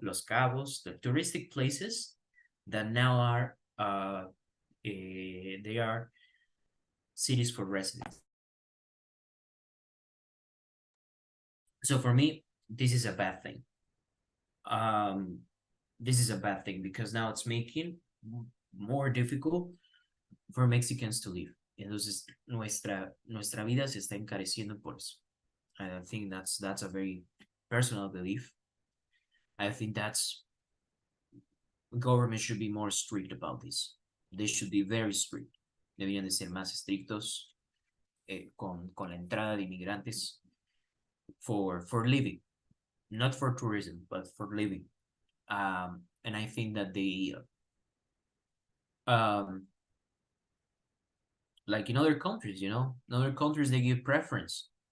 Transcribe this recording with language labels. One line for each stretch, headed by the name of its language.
English: Los Cabos, the touristic places that now are, they are cities for residents. So for me, this is a bad thing. This is a bad thing because now it's making more difficult for Mexicans to live.
Spanish: Entonces, nuestra vida se está encareciendo por eso.
English: I think that's a very personal belief. I think government should be more strict about this. They should be very strict.
Spanish: Deberían de ser más estrictos con la entrada de inmigrantes
English: for living, not for tourism, but for living. And I think that they, like in other countries, in other countries they give preference.